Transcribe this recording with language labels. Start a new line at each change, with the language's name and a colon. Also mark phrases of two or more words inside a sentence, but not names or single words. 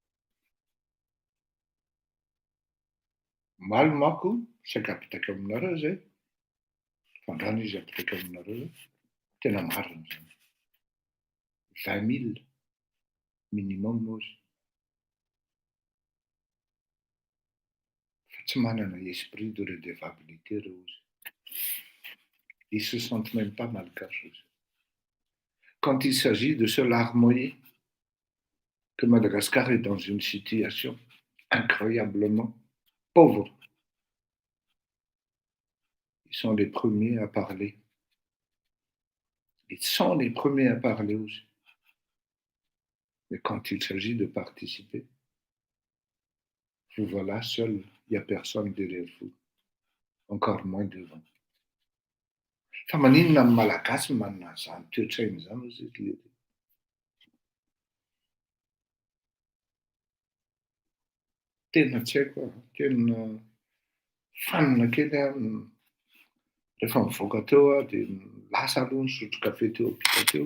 Malagasy: Maly manko saika apitaka aminareo zay, fandrano izy apitaka aminareo zay, tena marina zany. 20 000 minimum ozy. Fa tsy manana
French: esprit de redevabilité
Malagasy: reo ozy.
French: Ils se sentent même pas malgaches ozy. Quand il s'agit de se larmoyer que Madagascar est dans une situation incroyablement pauvre, ils sont les premiers à parler. Ils sont les premiers à parler aussi. Mais quand il s'agit de participer, vous voilà seul, il n'y a personne derrière vous, encore moins devant.
Malagasy: Fa maninona ny malagasy manana zany toetrainy zany ozy izy. Tena tsy haiko, tena fanina kely rehefa mivoaka teo dia lasa aloha nisotro kafe teo ampita teo.